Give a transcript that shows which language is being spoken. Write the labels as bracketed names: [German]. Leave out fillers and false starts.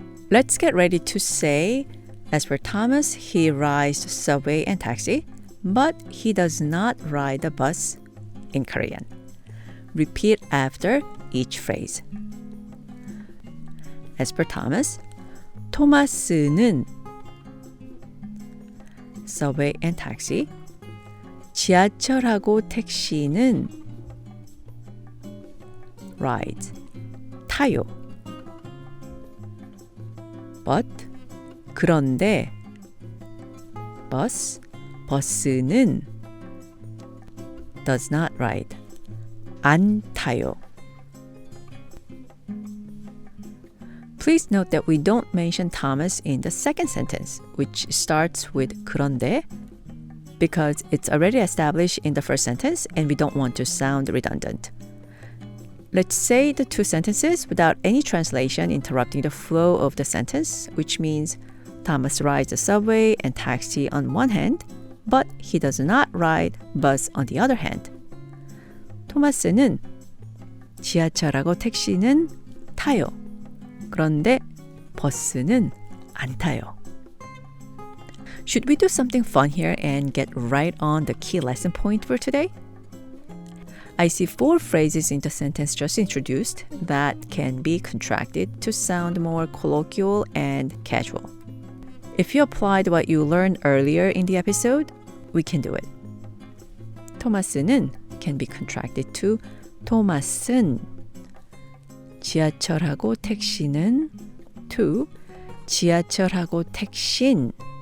[English] Let's get ready to say, as for Thomas, he rides subway and taxi, but he does not ride the bus in Korean. Repeat after each phrase. As for Thomas, 토마스는 subway and taxi, [Korean] 지하철하고 택시는 ride, 타요. [English] But, [Korean] 그런데 버스는 [English] does not ride, [Korean] 안 타요. [English] Please note that we don't mention Thomas in the second sentence, which starts with 그런데, because it's already established in the first sentence and we don't want to sound redundant. Let's say the two sentences without any translation interrupting the flow of the sentence, which means Thomas rides the subway and taxi on one hand, but he does not ride bus on the other hand. [Korean] 토마스는 지하철하고 택시는 타요. 그런데 버스는 안 타요. [English] Should we do something fun here and get right on the key lesson point for today? I see 4 phrases in the sentence just introduced that can be contracted to sound more colloquial and casual. If you applied what you learned earlier in the episode, we can do it. 토마스는 can be contracted to 토마스는. [Korean] 지하철하고 택시는 to 지하철하고 택신.